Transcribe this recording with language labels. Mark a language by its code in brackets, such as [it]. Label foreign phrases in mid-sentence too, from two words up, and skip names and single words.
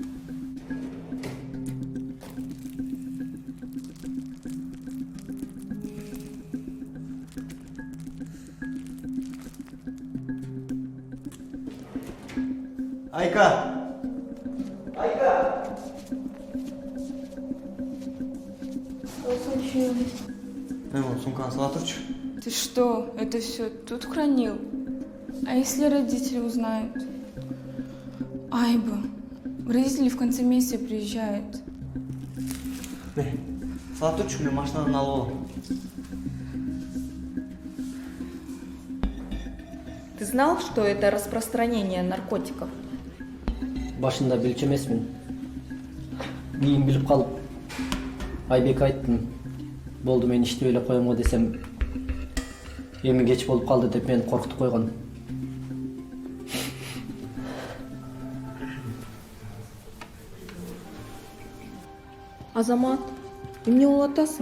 [ky] Айка! Айка! [ru] Что случилось? [ky] Сумканы сала турчу. [ru] Ты что, это все тут хранил? А если родители узнают? Айба, родители в конце месяца приезжают. [ky] Сала турчу, мен машинадан алып алам. [ru] Ты знал, что это распространение наркотиков? [ky] башында билчү эмесмин. Кийин билип калып Айбекке айттым. Болду, мен иштеп эле коем го десем, эми кеч болуп калды деп мени коркутуп койгон. Азамат, эмне болуп атасың?